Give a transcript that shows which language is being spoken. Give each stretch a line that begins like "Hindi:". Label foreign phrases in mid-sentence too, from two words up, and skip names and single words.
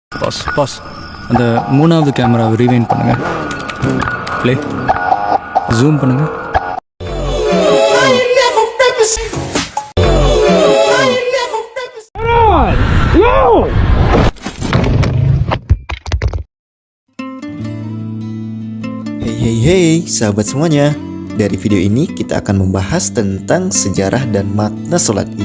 Tamil: பாஸ் அந்த மூணாவது கேமராவை ரீவைண்ட் பண்ணுங்க.
English: play zoom
Tamil: பண்ணுங்க.
Indonesian: Hey sahabat semuanya. Dari video ini kita akan membahas tentang sejarah dan makna sholat Id.